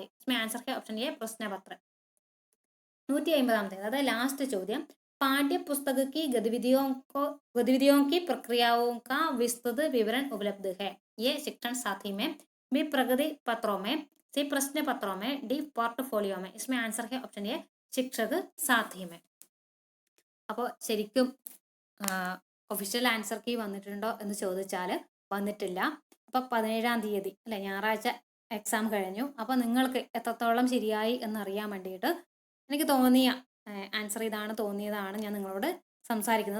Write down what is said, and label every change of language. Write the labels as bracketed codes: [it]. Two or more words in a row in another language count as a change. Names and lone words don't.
[hi] इसमें आंसर है [en] option A [hi] प्रश्न पत्र। 150, अर्थात लास्ट ചോദ്യം, पाठ्य पुस्तक की गतिविधियों की प्रक्रियाओं का विस्तृत विवरण उपलब्ध है। ये शिक्षण साथी में, बी प्रगति पत्रों में, सी प्रश्न पत्रों में, डी पोर्टफोलियो में। इसमें आंसर है [en] option A [hi] शिक्षक साथी में। [ml] അപ്പോൾ ശരിക്കും [en] official answer key [ml] വന്നിട്ടുണ്ടോ എന്ന് ചോദിച്ചാൽ വന്നിട്ടില്ല. അപ്പോൾ 17-ാം തീയതി അല്ലെ, ഞായറാഴ്ച എക്സാം കഴിഞ്ഞു. അപ്പോൾ നിങ്ങൾക്ക് എത്രത്തോളം ശരിയായി എന്നറിയാൻ വേണ്ടിയിട്ട് എനിക്ക് തോന്നിയ ആൻസർ ഇതാണ്, തോന്നിയതാണ് ഞാൻ നിങ്ങളോട് സംസാരിക്കുന്നത്.